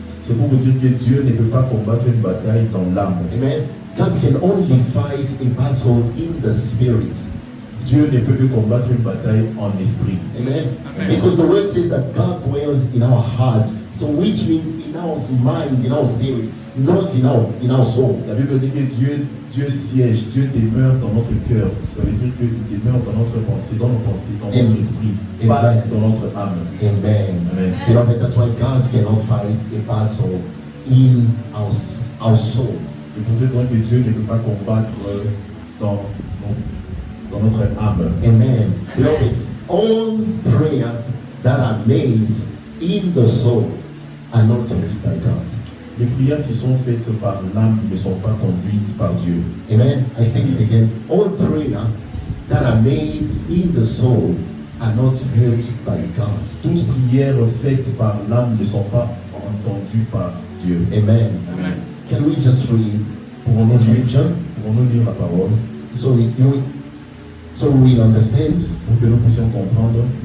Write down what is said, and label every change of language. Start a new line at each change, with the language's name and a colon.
French: c'est pour vous dire que Dieu ne peut pas combattre une bataille dans l'âme.
English: Amen. God can only fight a battle in the spirit.
French: Dieu ne peut que combattre une bataille en esprit. Amen.
English: Because the word says that God dwells in our hearts. So which means in our mind, in our spirit, not in our soul.
French: La Bible dit que Dieu siège, Dieu demeure dans notre cœur. Ça veut dire qu'il demeure dans notre pensée, dans nos pensées, dans Amen. notre esprit, Amen. pas dans notre âme. Amen. Amen.
English: Beloved, that's why God cannot fight a battle in our soul.
French: C'est pour cette raison que Dieu ne peut pas combattre dans notre âme. Amen.
English: Beloved, all prayers that are made in the soul are not heard by God.
French: Les prières qui sont faites par l'âme ne sont pas conduites par Dieu.
English: Amen. I say it again. All prayers that are made in the soul are not heard by God.
French: Toutes prières faites par l'âme ne sont pas entendues par Dieu. Amen. Amen.
English: Can we just read
French: Pouvons-nous
English: the
French: lire,
English: scripture
French: pouvons-nous lire la parole
English: so we understand?
French: pour que nous puissions comprendre?